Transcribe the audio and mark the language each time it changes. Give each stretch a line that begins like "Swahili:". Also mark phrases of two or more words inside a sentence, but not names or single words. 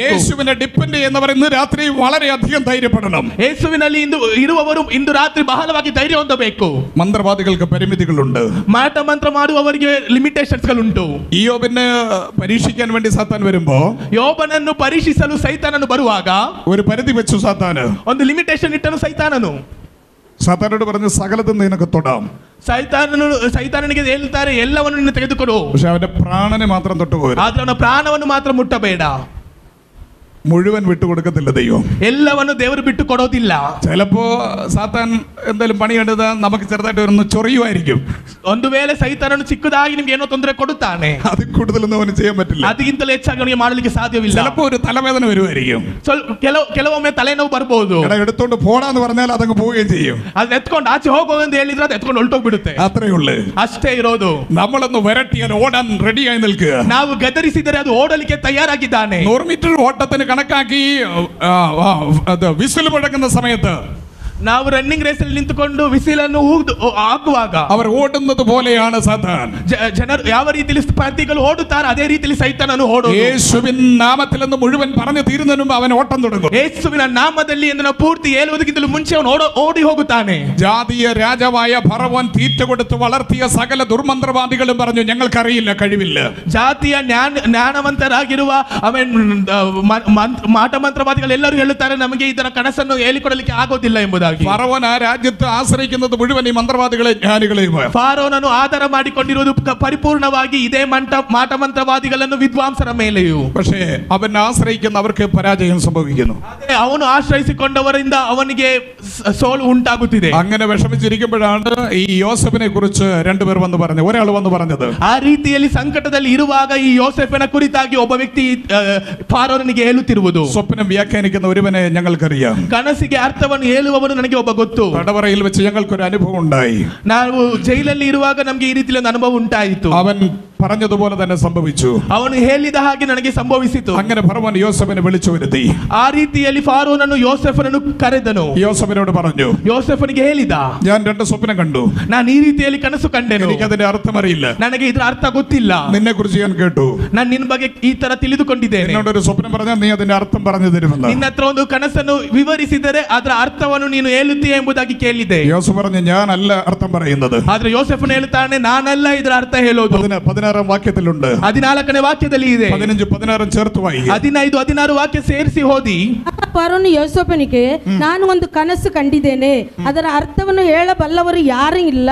Malayalam: യേശുവിനെ ഡിപ്പെൻഡ് ചെയ്യുന്നവർ ഇന്ന് രാത്രി വളരെയധികം ധൈര്യപ്പെടണം.
Kannada: ಯೇಸುವಿನಲ್ಲಿ ಇರುವವರು ಇಂದು ರಾತ್ರಿ ಬಹಳವಾಗಿ ಧೈರ್ಯ ಹೊಂದಬೇಕು.
Malayalam: മന്ത്രവാദികൾക്ക് പരിമിതികളുണ്ട്.
Kannada: ಮಾಟ ಮಂತ್ರ ಮಾಡುವವರಿಗೆ ಲಿಮಿಟೇಷನ್ಸ್ ಗಳುಂಟು.
Malayalam: യോബിനെ പരീക്ഷിക്കാൻ വേണ്ടി സാത്താൻ വരുമ്പോ
Kannada: ಯೋಬನನ್ನು ಪರೀಕ್ಷಿಸಲು ಸೈತಾನನು ಬರುವಾಗ
Malayalam: ഒരു പരിധി വെച്ചു സാത്താന്.
Kannada: ಒಂದು ಲಿಮಿಟೇಷನ್ ಇಟ್ಟನು ಸೈತಾನನು.
Malayalam: സാത്താനോട് പറഞ്ഞു സകലതും നിനക്ക് തൊടാം.
Kannada: ಸೈತಾನನಿಗೆ ಹೇಳ್ತಾರೆ ಎಲ್ಲವನ್ನು ನಿನ್ನ ತೆಗೆದುಕೊಡು,
Malayalam: പക്ഷെ അവന്റെ പ്രാണനെ മാത്രം തൊട്ടുപോകരുത്.
Kannada: ಆದ್ರೆ ಅವನ ಪ್ರಾಣವನ್ನು ಮಾತ್ರ ಮುಟ್ಟಬೇಡ.
Malayalam: മുഴുവൻ വിട്ടുകൊടുക്കത്തില്ല ദൈവം.
Kannada: ಎಲ್ಲವನ್ನು ದೇವರು ಬಿಟ್ಟು ಕೊಡೋದಿಲ್ಲ.
Malayalam: ചിലപ്പോ സാത്താൻ എന്തെങ്കിലും പണി കണ്ടത് നമുക്ക് ചെറുതായിട്ട് ഒന്ന് ചൊറിയുമായിരിക്കും.
Kannada: ಒಂದು ವೇಳೆ ಸೈತಾನನು ಚಿಕ್ಕದಾಗಿ ನಿಮ್ಗೆ ಏನೋ ತೊಂದರೆ ಕೊಡುತ್ತಾನೆ,
Malayalam: അത് കൂടുതലൊന്നും അവന് ചെയ്യാൻ പറ്റില്ല.
Kannada: ಅದಕ್ಕಿಂತಲೂ ಹೆಚ್ಚಾಗಿ ಅವನಿಗೆ ಮಾಡಲಿಕ್ಕೆ ಸಾಧ್ಯವಿಲ್ಲ.
Malayalam: ചിലപ്പോ ഒരു തലവേദന വരുമായിരിക്കും.
Kannada: ಕೆಲವೊಮ್ಮೆ ತಲೆನೋವು ಬರ್ಬೋದು.
Malayalam: എടുത്തോണ്ട് പോടാന്ന് പറഞ്ഞാൽ അതങ്ങ് പോവുകയും ചെയ്യും.
Kannada: ಅದನ್ನ ಎತ್ಕೊಂಡು ಆಚೆ ಹೋಗೋದು ಅಂತ ಹೇಳಿದ್ರೆ ಅದು ಎತ್ಕೊಂಡು ಹೊರಟೋಗ್ಬಿಡುತ್ತೆ.
Malayalam: അത്രേ ഉള്ളൂ.
Kannada: ಅಷ್ಟೇ ಇರೋದು.
Malayalam: നമ്മളൊന്ന് വരട്ടിയാൽ ഓടാൻ റെഡിയായി നിൽക്കുക.
Kannada: ನಾವು ಗದರಿಸಿದರೆ ಅದು ಓಡಲಿಕ್ಕೆ ತಯಾರಾಗಿದ್ದಾನೆ.
Malayalam: 100 മീറ്റർ ഓട്ടത്തിന് കണക്കാക്കി വിസിൽ മുഴങ്ങുന്ന സമയത്ത്
Kannada: ನಾವು ರನ್ನಿಂಗ್ ರೇಸ್ ಅಲ್ಲಿ ನಿಂತುಕೊಂಡು ವಿಸಿಲನ್ನು ಹಾಕುವಾಗ
Malayalam: അവർ ഓടുന്നത് പോലെയാണ് സാത്താൻ.
Kannada: ಜನರು ಯಾವ ರೀತಿಯಲ್ಲಿ ಸ್ಪರ್ಧಿಗಳು ಓಡುತ್ತಾರೆ ಅದೇ ರೀತಿಯಲ್ಲಿ ಸೈತಾನನು ಓಡುವುದು.
Malayalam: യേശുവിൻ നാമത്തിൽ എന്ന് മുഴുവൻ പറഞ്ഞു തീരുന്നതിന് മുമ്പ് അവൻ ഓട്ടം തുടങ്ങും.
Kannada: ಯೇಸುವಿನ ನಾಮದಲ್ಲಿ ಎಂದು ನಾವು ಪೂರ್ತಿ ಹೇಳುವುದಕ್ಕಿಂತಲೂ ಮುಂಚೆ ಅವನು ಓಡಿ ಹೋಗುತ್ತಾನೆ.
Malayalam: ജാതീയ രാജാവായ ഫറവോൻ തീറ്റ കൊടുത്ത് വളർത്തിയ സകല ദുർമന്ത്രവാദികളും പറഞ്ഞു ഞങ്ങൾക്കറിയില്ല, കഴിവില്ല.
Kannada: ಜಾತಿಯ ಜ್ಞಾನವಂತರಾಗಿರುವ ಮಾಟ ಮಂತ್ರವಾದಿಗಳು ಎಲ್ಲರೂ ಹೇಳುತ್ತಾರೆ ನಮಗೆ ಇದರ ಕನಸನ್ನು ಹೇಳಿಕೊಡಲಿಕ್ಕೆ ಆಗೋದಿಲ್ಲ ಎಂಬುದಾಗಿ.
Malayalam: ഫറവോൻ ആ രാജ്യത്ത് ആശ്രയിക്കുന്നത് മുഴുവൻ ഈ മന്ത്രവാദികളെ ജ്ഞാനികളെയും.
Kannada: ಫಾರೋನನು ಆಧಾರ ಮಾಡಿಕೊಂಡಿರುವುದು ಪರಿಪೂರ್ಣವಾಗಿ ಇದೇ ಮಾಟ ಮಂತ್ರವಾದಿಗಳನ್ನು ವಿದ್ವಾಂಸರ ಮೇಲೆಯೂ.
Malayalam: പക്ഷേ അവൻ ആശ്രയിക്കുന്നവർക്ക് പരാജയം സംഭവിക്കുന്നു.
Kannada: ಅವನು ಆಶ್ರಯಿಸಿಕೊಂಡವರಿಂದ ಅವನಿಗೆ ಸೋಲು ಉಂಟಾಗುತ್ತಿದೆ.
Malayalam: അങ്ങനെ വിഷമിച്ചിരിക്കുമ്പോഴാണ് ഈ യോസഫിനെ കുറിച്ച് രണ്ടുപേർ വന്ന് പറഞ്ഞു, ഒരാൾ വന്ന് പറഞ്ഞത്.
Kannada: ಆ ರೀತಿಯಲ್ಲಿ ಸಂಕಟದಲ್ಲಿ ಇರುವಾಗ ಈ ಯೋಸೆಫನ ಕುರಿತಾಗಿ ಒಬ್ಬ ವ್ಯಕ್ತಿ ಫಾರೋನಿಗೆ ಹೇಳುತ್ತಿರುವುದು.
Malayalam: സ്വപ്നം വ്യാഖ്യാനിക്കുന്ന ഒരുവനെ ഞങ്ങൾക്കറിയാം.
Kannada: ಕನಸಿಗೆ ಅರ್ಥವನ್ನು ಹೇಳುವವನು ನನಗೆ ಒಬ್ಬ ಗೊತ್ತು.
Malayalam: തടവറയിൽ വെച്ച് ഞങ്ങൾക്കൊരു അനുഭവം ഉണ്ടായി.
Kannada: ನಾವು ಜೈಲಲ್ಲಿ ಇರುವಾಗ ನಮಗೆ ಈ ರೀತಿಯ ಒಂದು ಅನುಭವ ಉಂಟಾಯಿತು.
Malayalam: അവൻ പറഞ്ഞതുപോലെ തന്നെ സംഭവിച്ചു.
Kannada: ಅವನು ಹೇಳಿದ ಹಾಗೆ ನನಗೆ ಸಂಭವಿಸಿತು.
Malayalam: അങ്ങനെ ഫറവോൻ യോസഫിനെ വിളിച്ചു വരുത്തി.
Kannada: ಆ ರೀತಿಯಲ್ಲಿ ಫಾರೋನನ್ನು ಯೋಸೆಫನನ್ನು ಕರೆದನು.
Malayalam: യോസഫിനോട് പറഞ്ഞു,
Kannada: ಯೋಸೆಫನಿಗೆ ಹೇಳಿದ,
Malayalam: ഞാൻ 2 സ്വപ്നം കണ്ടു.
Kannada: ನಾನು ಈ ರೀತಿಯಲ್ಲಿ ಕನಸು ಕಂಡೆನು.
Malayalam: എനിക്ക് അതിന്റെ അർത്ഥം അറിയില്ല.
Kannada: ನನಗೆ ಇದರ ಅರ್ಥ ಗೊತ್ತಿಲ್ಲ.
Malayalam: നിന്നെ കുറിച്ച് ഞാൻ കേട്ടു.
Kannada: ನಾನು ನಿನ್ನ ಬಗ್ಗೆ ಈ ತರ ತಿಳಿದುಕೊಂಡಿದ್ದೇನೆ.
Malayalam: എന്നോടൊരു സ്വപ്നം പറഞ്ഞാൽ നീ അതിന്റെ ಅರ್ಥ പറഞ്ഞു തരുമെന്ന്.
Kannada: ನಿನ್ನ ಹತ್ರ ಒಂದು ಕನಸನ್ನು ವಿವರಿಸಿದರೆ ಅದರ ಅರ್ಥವನ್ನು ನೀನು ಹೇಳುತ್ತೀಯ ಎಂಬುದಾಗಿ ಕೇಳಿದೆ.
Malayalam: യോസഫ് പറഞ്ഞു, ഞാനല്ല അർത്ഥം പറയുന്നത്.
Kannada: ಆದ್ರೆ ಯೋಸೆಫನು ಹೇಳ್ತಾನೆ, ನಾನಲ್ಲ ಇದರ ಅರ್ಥ ಹೇಳೋದು.
Malayalam: 16 ವಾಕ್ಯത്തിലുണ്ട്.
Kannada: 14ನೇ ವಾಕ್ಯದಲ್ಲಿ ಇದೆ.
Malayalam: 15, 16 ചേർത്ത് വായിക്കുക.
Kannada: 15, 16 ವಾಕ್ಯ ಸೇರಿಸಿ ಓದಿ. ಫರೋನು ಯೋಸೇಫನಿಗೆ, ನಾನು ಒಂದು ಕನಸು ಕಂಡಿದ್ದೇನೆ, ಅದರ ಅರ್ಥವನ್ನು ಹೇಳಬಲ್ಲವರು ಯಾರೂ ಇಲ್ಲ.